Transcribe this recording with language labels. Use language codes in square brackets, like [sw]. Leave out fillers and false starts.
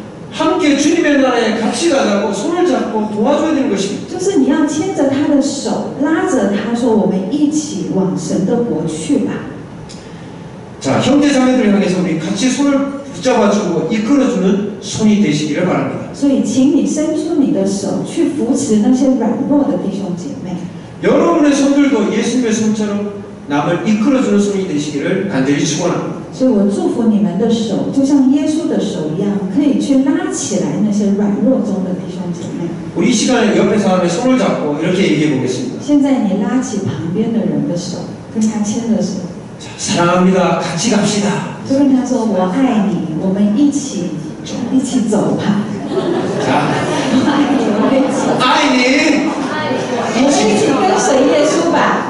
[ko] 함께 주님의 나라에 같이 가자고 손을 잡고 도와줘야 되는 것입니다. [zh] 就是你要牵着他的手，拉着他说：“我们一起往神的国去吧。” [ko] 자, 형제 자매들을 향해서 우리 같이 손을 붙잡아주고 이끌어주는 손이 되시기를 바랍니다. [zh] 所以，请你伸出你的手去扶持那些软弱的弟兄姐妹。 [ko] 여러분의 손들도 예수님의 손처럼 남을 이끌어주는 손이 되시기를 간절히 축원합니다. [zh] 所以我祝福你们的手，就像耶稣的手一样，可以去拉起来那些软弱中的弟兄姐妹。 [ko] 우리 이 시간에 옆에 사람의 손을 잡고 이렇게 얘기해 보겠습니다. [zh] 现在你拉起旁边的人的手，跟他牵着手， [ko] 자, 사랑합니다. 같이 갑시다. [zh] 就跟他说：“我爱你，我们一起走吧。” [ko] 자, [zh] 我爱你，我们一起。 [ko] 아이님, [zh] 我们一起跟随耶稣吧！